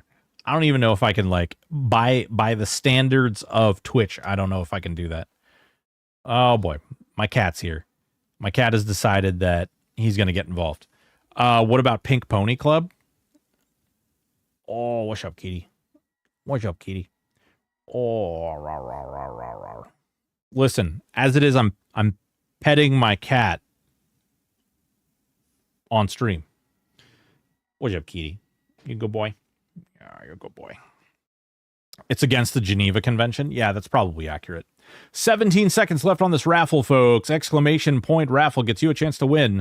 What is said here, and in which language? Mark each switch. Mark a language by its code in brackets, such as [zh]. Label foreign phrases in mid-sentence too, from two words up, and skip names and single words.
[en] I don't even know if I can, like, by the standards of Twitch, I don't know if I can do that. Oh, boy. My cat's here. My cat has decided that he's going to get involved. What about Pink Pony Club? Oh, what's up, kitty? What's up, kitty? Oh, rah, rah, rah, rah, rah. Listen, as it is, I'm petting my cat on stream. What's up, kitty? You good boy? Yeah, you're a good boy. It's against the Geneva Convention. Yeah, that's probably accurate. 17 seconds left on this raffle, folks. Exclamation point raffle gets you a chance to win.